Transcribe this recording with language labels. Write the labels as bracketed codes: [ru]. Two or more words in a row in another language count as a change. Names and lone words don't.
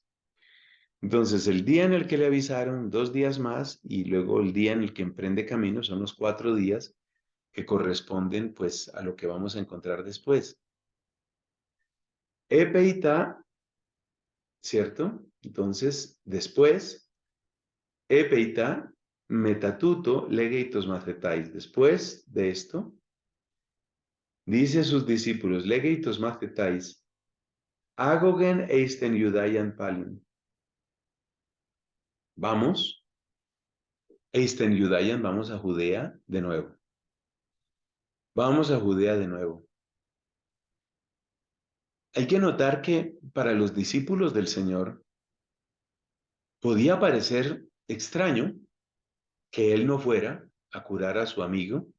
[es] Entonces, el día en el que le avisaron, 2 días más, y luego el día en el que emprende camino, son los 4 días que corresponden pues a lo que vamos a encontrar después. Epeita, ¿cierto? Entonces, después, [el] ἔπειτα, μετὰ τοῦτο, λέγει τοῖς μαθηταῖς. [es] Después de esto, dice a sus discípulos, [el] λέγει τοῖς μαθηταῖς, ἄγωμεν εἰς τὴν Ἰουδαίαν πάλιν. [es] Vamos, [el] εἰς τὴν Ἰουδαίαν, [es] vamos a Judea de nuevo. Vamos a Judea de nuevo. Hay que notar que para los discípulos del Señor podía parecer extraño que él no fuera a curar a su amigo.